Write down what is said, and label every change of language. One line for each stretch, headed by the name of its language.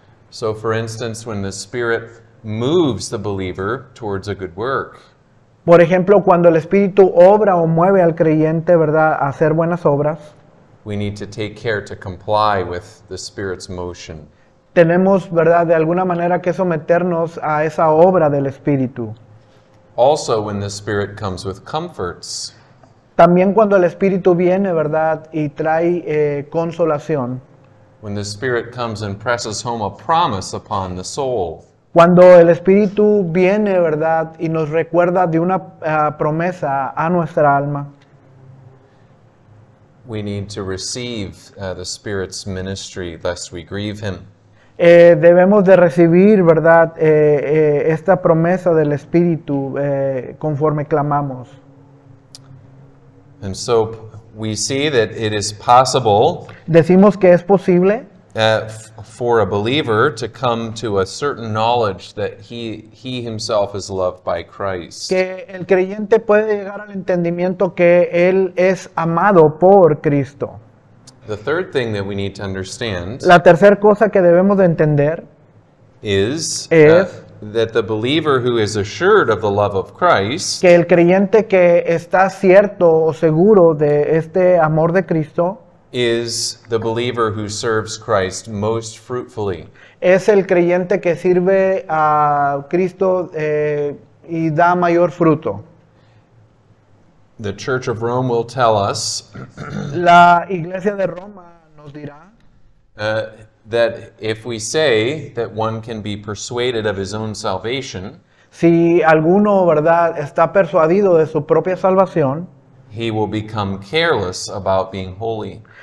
English: So, for instance, when the Spirit moves the believer towards a good work,
Spanish: Por ejemplo, cuando el Espíritu obra o mueve al creyente, ¿verdad?, a hacer buenas obras,
English: we need to take care to comply with the Spirit's motion.
Spanish: tenemos, ¿verdad?, de alguna manera que someternos a esa obra del Espíritu.
English: Also, when the Spirit comes with comforts,
Spanish: También cuando el Espíritu viene, ¿verdad?, y trae consolación.
English: when the Spirit comes and presses home a promise upon the soul,
Spanish: Cuando el Espíritu viene, ¿verdad?, y nos recuerda de una promesa a nuestra alma,
English: we need to receive the Spirit's ministry lest we grieve Him.
Spanish: debemos de recibir, ¿verdad?, esta promesa del Espíritu conforme clamamos.
English: And so we see that it is possible
Spanish: Decimos que es posible
English: for a believer to come to a certain knowledge that he himself is loved by Christ.
Spanish: que el creyente puede llegar al entendimiento que Él es amado por Cristo.
English: The third thing that we need to understand
Spanish: La tercera cosa que debemos de entender
English: is
Spanish: Es-
English: that the believer who is assured of the love of Christ
Spanish: que el creyente que está cierto o seguro de este amor de Cristo
English: is the believer who serves Christ most fruitfully.
Spanish: es el creyente que sirve a Cristo y da mayor fruto.
English: The Church of Rome will tell us
Spanish: La iglesia de Roma nos dirá
English: that if we say that one can be persuaded of his own salvation,
Spanish: si alguno, ¿verdad?, está persuadido de su propia salvación,
English: he will become careless about being holy.